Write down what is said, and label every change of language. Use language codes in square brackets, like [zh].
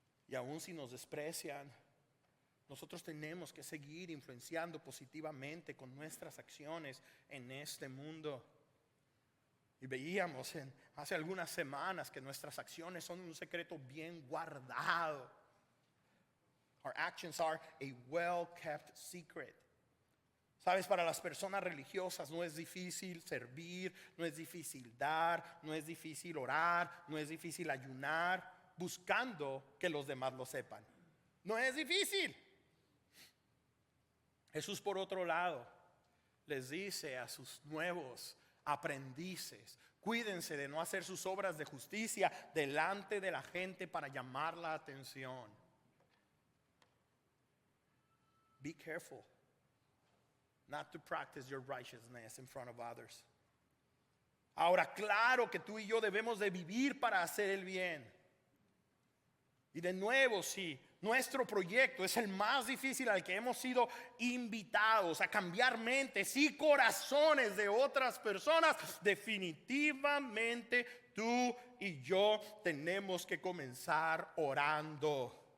[es] Y aun si nos desprecian, nosotros tenemos que seguir influenciando positivamente con nuestras acciones en este mundo. Y veíamos hace algunas semanas que nuestras acciones son un secreto bien guardado. [en] Our actions are a well-kept secret. [es] Sabes, para las personas religiosas no es difícil servir, no es difícil dar, no es difícil orar, no es difícil ayunar, buscando que los demás lo sepan. No es difícil. Jesús, por otro lado, les dice a sus nuevos aprendices: cuídense de no hacer sus obras de justicia delante de la gente para llamar la atención. [en] Be careful not to practice your righteousness in front of others. [es] Ahora, claro que tú y yo debemos de vivir para hacer el bien. Y Y de nuevo, si nuestro proyecto es el más difícil al que hemos sido invitados a cambiar mentes y corazones de otras personas, definitivamente tú y yo tenemos que comenzar orando.